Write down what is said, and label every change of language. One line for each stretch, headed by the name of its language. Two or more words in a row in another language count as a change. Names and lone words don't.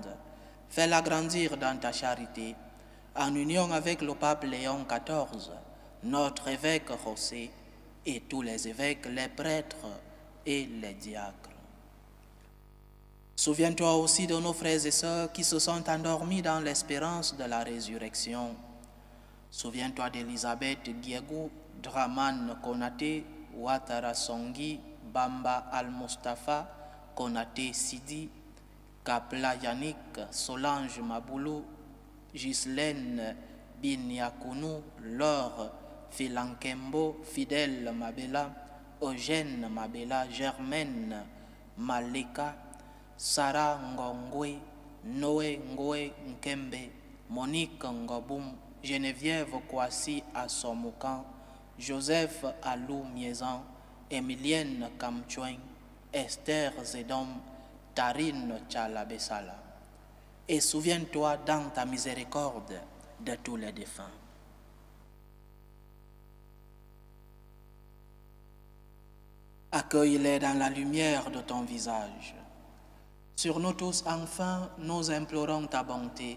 French: Fais-la grandir dans ta charité, en union avec le pape Léon XIV, notre évêque José, et tous les évêques, les prêtres et les diacres. Souviens-toi aussi de nos frères et sœurs qui se sont endormis dans l'espérance de la résurrection. Souviens-toi d'Elisabeth Diego, Draman Konaté, Ouattara Songui, Bamba Al-Mustafa, Konaté Sidi, Kapla Yannick, Solange Maboulou, Ghislaine Binyakounou, Laure Filankembo, Fidèle Mabela, Eugène Mabela, Germaine Maleka, Sarah Ngongwe, Noé Ngoé Nkembe, Monique Ngoboum, Geneviève Kwasi Assomoukan, Joseph Alou Miezan, Emilienne Kamchouin, Esther Zedom, Tarine Tchalabessala. Et souviens-toi dans ta miséricorde de tous les défunts. Accueille-les dans la lumière de ton visage. Sur nous tous, enfin, nous implorons ta bonté.